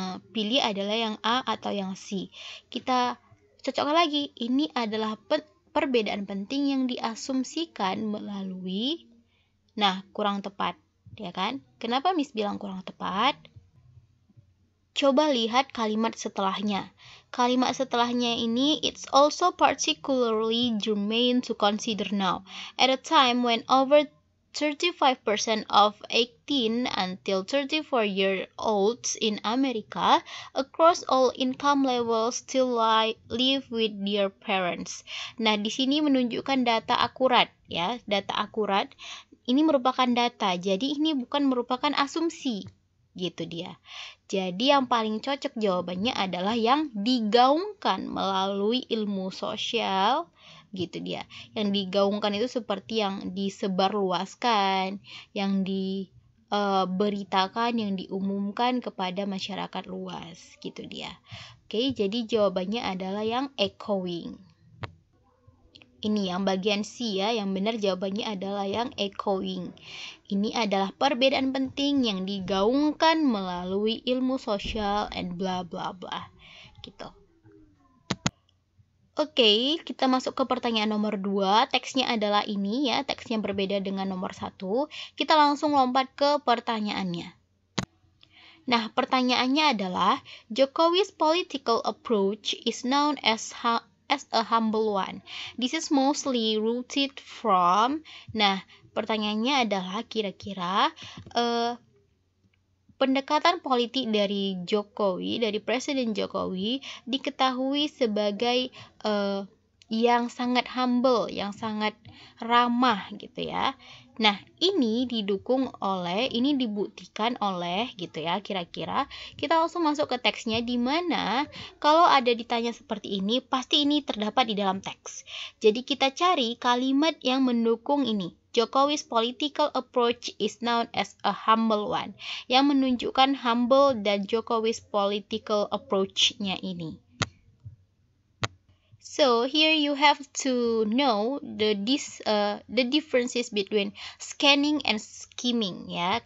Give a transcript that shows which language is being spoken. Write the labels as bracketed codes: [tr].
[id] pilih adalah yang A atau yang C. Kita cocokkan lagi, ini adalah perbedaan penting yang diasumsikan melalui, nah kurang tepat, ya kan? Kenapa Miss bilang kurang tepat? Coba lihat kalimat setelahnya. Kalimat setelahnya ini, [en] it's also particularly germane to consider now, at a time when over 35% of 18 until 34-year-olds in America across all income levels still live with their parents. [id] Nah, di sini menunjukkan data akurat, ya, data akurat. Ini merupakan data, jadi ini bukan merupakan asumsi, gitu dia. Jadi yang paling cocok jawabannya adalah yang digaungkan melalui ilmu sosial, gitu dia. Yang digaungkan itu seperti yang disebarluaskan, yang diberitakan, yang diumumkan kepada masyarakat luas, gitu dia. Oke, jadi jawabannya adalah yang echoing. Ini yang bagian C ya, yang benar jawabannya adalah yang echoing. Ini adalah perbedaan penting yang digaungkan melalui ilmu sosial [en] and bla bla bla. [id] Gitu. Oke, kita masuk ke pertanyaan nomor 2. Teksnya adalah ini ya, teksnya berbeda dengan nomor 1. Kita langsung lompat ke pertanyaannya. Nah, pertanyaannya adalah, [en] Jokowi's political approach is known as a humble one. This is mostly rooted from. [id] Nah, pertanyaannya adalah kira-kira pendekatan politik dari Jokowi, dari Presiden Jokowi, diketahui sebagai yang sangat humble, yang sangat ramah gitu ya. Nah, ini dibuktikan oleh gitu ya, kira-kira. Kita langsung masuk ke teksnya, di mana kalau ada ditanya seperti ini, pasti ini terdapat di dalam teks. Jadi kita cari kalimat yang mendukung ini. [en] Jokowi's political approach is known as a humble one. [id] Yang menunjukkan humble dan [en] Jokowi's political approach- [id] nya ini. [en] So here you have to know the differences between scanning and skimming ya.